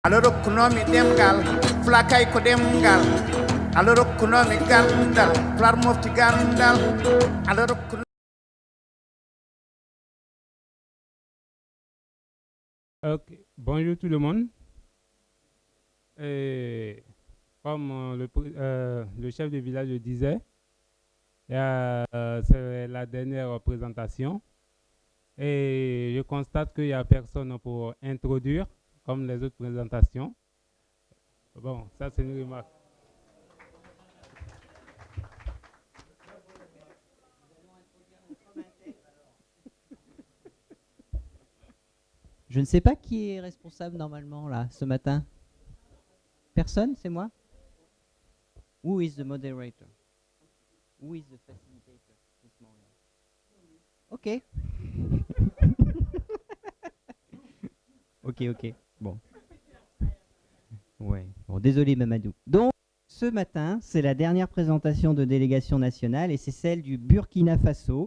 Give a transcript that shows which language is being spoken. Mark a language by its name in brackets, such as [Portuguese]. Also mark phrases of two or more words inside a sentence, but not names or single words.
[Fula] aloro kunomi demgal flakay ko demgal aloro kunomi gandal flar mofti gandal aloro [French] Ok, bonjour tout le monde. Et comme le chef de village le disait, c'est la dernière présentation. Et je constate qu'il n'y a personne pour introduire, comme les autres présentations. Bon, ça c'est une remarque. Je ne sais pas qui est responsable normalement là ce matin. Personne, c'est moi. [English] Who is the moderator? Who is the facilitator this morning? [French] Ok. Ok. Bon. Ouais. Bon, désolé Mamadou. Donc, ce matin, c'est la dernière présentation de délégation nationale et c'est celle du Burkina Faso.